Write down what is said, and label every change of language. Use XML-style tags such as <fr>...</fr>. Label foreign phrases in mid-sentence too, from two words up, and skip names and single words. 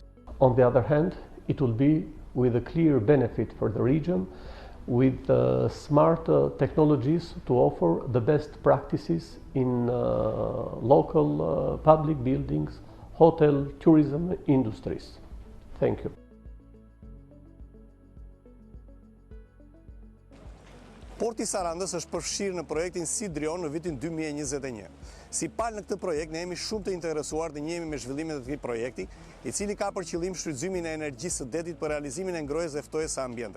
<en>On the other hand, it will be with a clear benefit for the region, with smart technologies to offer the best practices in local public buildings, hotel, tourism industries. Thank you.</en> <sq>Porti Sarandës është përfshirë në projektin Nerium në vitin 2021. Si palë në këtë projekt, ne jemi shumë të interesuar të njehemi me zhvillimet e këtij projekti, i cili ka për qëllim shfrytëzimin e energjisë së detit për realizimin e ngrohjes dhe ftojes së ambienteve.</sq>